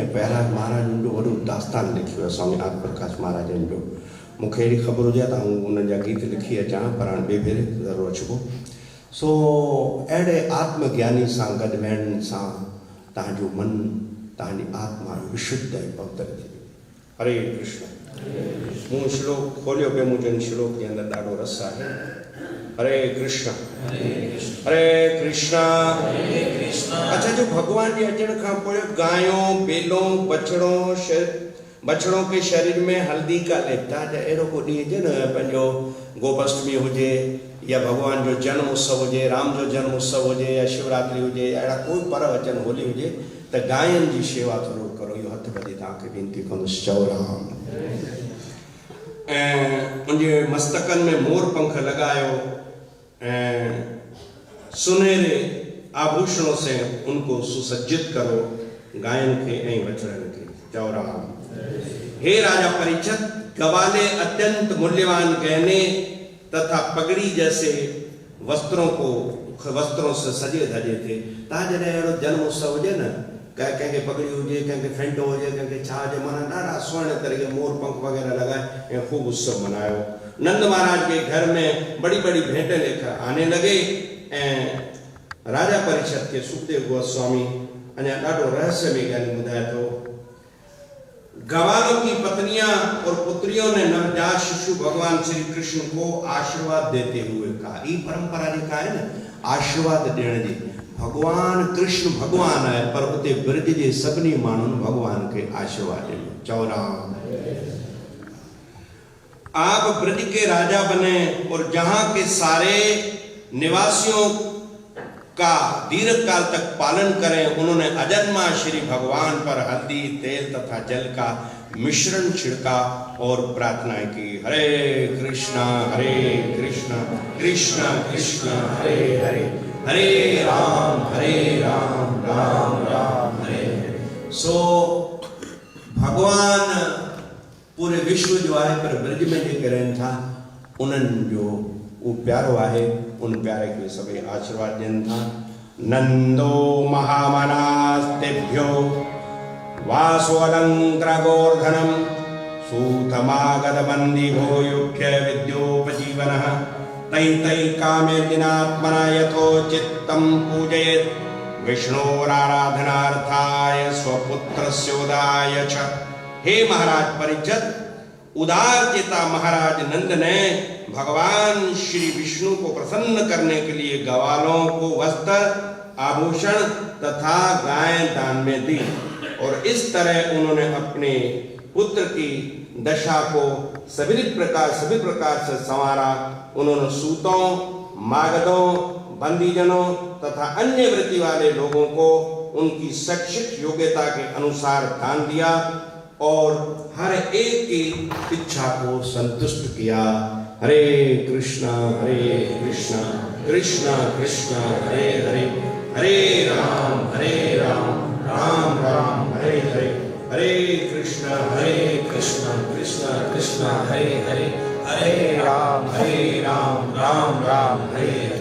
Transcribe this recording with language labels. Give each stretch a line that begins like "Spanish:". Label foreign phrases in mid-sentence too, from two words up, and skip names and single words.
Sindhi: ऐं पहिरां महाराजनि जो वॾो दास्तान लिखियो आहे स्वामी आत्म प्रकाश महाराजनि जो। मूंखे अहिड़ी ख़बर हुजे त आउं उन्हनि जा गीत लिखी अचां, पर हाणे ॿिए भेरे ज़रूरु अचिबो। सो अहिड़े आत्मज्ञानी सां गॾु वेहण सां तव्हांजो मन, तव्हांजी आत्मा विशुद्ध ऐं पवित्र थी वेंदी।
Sanskrit: हरे कृष्ण।
Sindhi: मूं श्लोक खोलियो पियो, मूं जन श्लोक जे अंदरि ॾाढो रस आहे।
Sanskrit: हरे कृष्ण हरे कृष्ण।
Sindhi: अच्छा, जो भगवान जे अचण खां पोइ
Hindi: गायों, बेलों, बछड़ों के शरीर में हल्दी का लेपता।
Sindhi: अहिड़ो को ॾींहुं हुजे न, पंहिंजो गोपाष्टमी हुजे या भगवान जो जन्म उत्सव हुजे, राम जो जन्म उत्सव हुजे या शिवरात्रि हुजे या अहिड़ा कोई पर्व अचनि, होली हुजे, त गायनि जी शेवा ज़रूरु करो। इहो हथ ॿधी तव्हांखे वेनती कंदुसि, चओ राम। ऐं उनजे मस्तकनि में मोर पंख लॻायो ऐं
Hindi: सुनहरे आभूषणों से उनको सुसज्जित करो,
Sindhi: गायन के ऐं बछड़न के। चओ राम।
Hindi: हे राजा परीक्षित, गवाले अत्यंत मूल्यवान गहने तथा पगड़ी जैसे वस्त्रों से सजे धजे थे।
Sindhi: तव्हां जॾहिं अहिड़ो जन्म उत्सव हुजे न, कंहिंखे पगड़ी हुजे, कंहिंखे फेंटो हुजे, कंहिंखे छा हुजे, माना ॾाढा सुहिणे तरीक़े मोर पंख वग़ैरह लॻाए ऐं ख़ूब उत्सव मनायो।
Hindi: नंद महाराज के घर में बड़ी बड़ी भेंटें लेकर आने लगे
Sindhi: ऐं राजा परीक्षित के सुखदेव गोस्वामी अञा ॾाढो रहस्य में ॻाल्हि ॿुधाए थो।
Hindi: गवालों की पत्नियां और पुत्रियों ने नवजात शिशु भगवान श्री कृष्ण को आशीर्वाद देते हुए कहा।
Sindhi: ये परंपरा जेका है न, आशीर्वाद ॾियण जी। भगवान कृष्ण भगवान है, पर उते ब्रज जे सभिनी माण्हुनि भगवान के आशीर्वाद ॾिनो। चओ राम।
Hindi: आप ब्रज के राजा बने और जहां के सारे निवासियों का दीर्घ काल तक पालन करें। उन्होंने अजन्मा श्री भगवान पर हल्दी, तेल तथा जल का मिश्रण छिड़का और प्रार्थनाएं की।
Sanskrit: हरे कृष्णा कृष्ण कृष्ण हरे हरे, हरे राम राम राम हरे हरे।
Sindhi: सो भगवान पूरे विश्व जो आहे, पर ब्रज में जेके रहनि था उन्हनि जो वो प्यारो आहे। उन प्यारे के सभी आशीर्वाद ॾियनि था।
Sanskrit: नंदो महामनास्तेभ्यो वासोऽलङ्कृतगोर्धनं सूतमागतबन्दिभो युक्य विद्योपजीवनः तै कामेर्दिनात्मना यथोचित्तं पूजयेत् विष्णोराराधनार्थाय स्वपुत्रस्योदाय च।
Hindi: हे महाराज परीक्षित, उदार चेता महाराज नंद ने भगवान श्री विष्णु को प्रसन्न करने के लिए गवालों को वस्त्र, आभूषण तथा गाय दान में दी और इस तरह उन्होंने अपने पुत्र की दशा को सभी प्रकार से संवारा। उन्होंने सूतों, मागधों, बंदीजनों तथा अन्य वृत्ति वाले लोगों को उनकी शैक्षिक योग्यता के अनुसार दान दिया और हर एक की इच्छा को संतुष्ट किया।
Sanskrit: हरे कृष्णा कृष्णा कृष्णा हरे हरे, हरे राम राम राम हरे हरे, हरे कृष्णा कृष्णा कृष्णा हरे हरे, हरे राम राम राम हरे हरे।